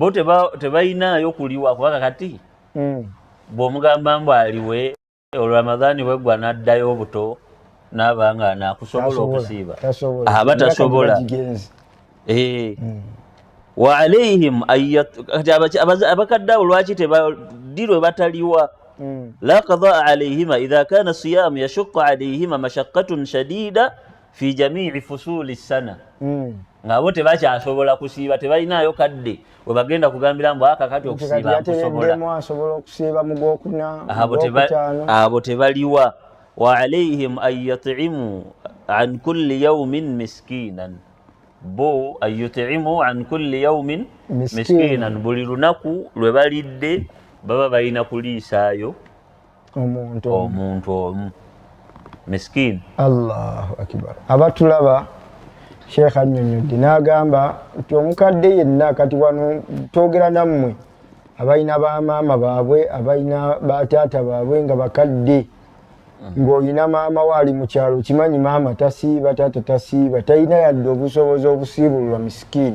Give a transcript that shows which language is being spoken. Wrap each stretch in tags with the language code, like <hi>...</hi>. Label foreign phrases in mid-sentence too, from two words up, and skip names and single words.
<lg>kubanga kati bw'omugamba mbu aliwe olwamadhaani bweggwa n'addayo obuto n'abanga naakusobola okusiiba aba tasobola</lg> <ar>وعليهم</ar> <lg>abakadde abo lwaki dirwe bataliwa</lg> <ar>لا قضاء عليهما إذا كان الصيام يشق عليهما مشقة شديدة في جميع فصول</ar> <lg>sana ngabo tebakyasobola kusiiba tebalinayo kadde we bagenda kugambira mbu akakati okusiiba akusobola abo tebaliwa</lg> <ar>وعليهم أن يطعموا عن كل يوم مسكينا</ar> <lg>bo</lg> <ar>أن يطعموا عن كل يوم مسكينا</ar> <lg>buli lunaku lwe balidde baba balina kuliisaayo omuntu omu miskin.</lg> <ar>الله أكبر.</ar> <lg>Abatulaba Sheikh annyonnyodde n'agamba nti omukadde yenna kati wano twogera nammwe abalina bamaama baabwe abalina bataata baabwe nga bakadde ng'olina maama waali mu kyalo kimanyi maama tasiiba taata tasiiba talina yadde obusobozi obusiibulwa misikini.</lg>